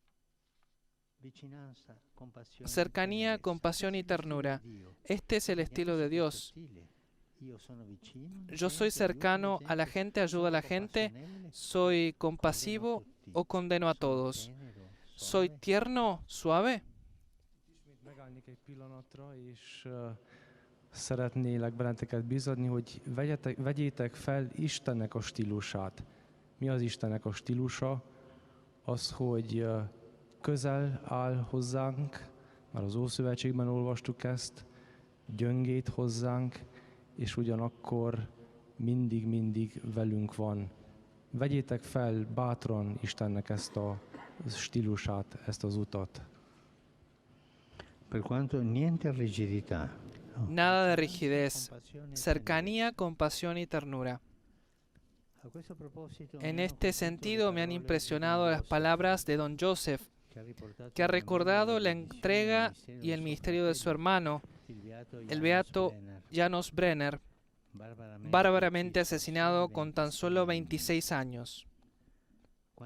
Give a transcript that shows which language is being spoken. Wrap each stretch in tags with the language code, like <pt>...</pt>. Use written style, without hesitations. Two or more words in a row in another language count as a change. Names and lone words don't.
<es>Cercanía, compasión y ternura. Este es el estilo de Dios. Yo soy cercano a la gente, ayudo a la gente, soy compasivo o condeno a todos. Soy tierno, suave.</es> <hu>Megállnék egy pillanatra, és szeretnélek benneteket biztatni, hogy vegyétek fel Istennek a stílusát. Mi az Istennek a stílusa? Az, hogy közel áll hozzánk, már az Ószövetségben olvastuk ezt, gyöngét hozzánk, és ugyanakkor mindig velünk van. Vegyétek fel bátran Istennek ezt a stílusát, ezt az utat.</hu> <it>Per quanto niente rigidità.</it> <es>Nada de rigidez. Cercanía, compasión y ternura. En este sentido me han impresionado las palabras de Don Joseph, que ha recordado la entrega y el ministerio de su hermano, el beato Janos Brenner, bárbaramente asesinado con tan solo 26 años.</es>